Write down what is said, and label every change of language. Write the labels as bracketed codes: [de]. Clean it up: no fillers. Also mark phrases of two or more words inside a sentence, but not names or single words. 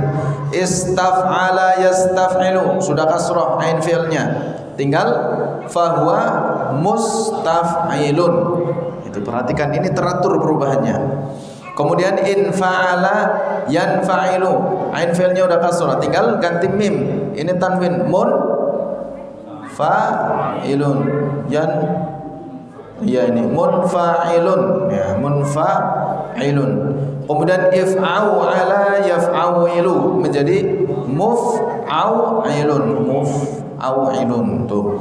[ar] استفعل يستفعل, [id] sudah kasrah ain fi'ilnya, tinggal [ar] فهو مستفعل. [id] Itu perhatikan, ini teratur perubahannya. Kemudian [ar] انفعل ينفعل, [id] ain fi'ilnya udah kasrah, tinggal ganti mim. Ini tanwin, [ar] منفعل, [id] ini munfa'ilun, ya, munfa'ilun. [ar] Kemudian افعوّل يفعوّل [id] menjadi [ar] مفعوّل مفعوّل. [id] Tuh.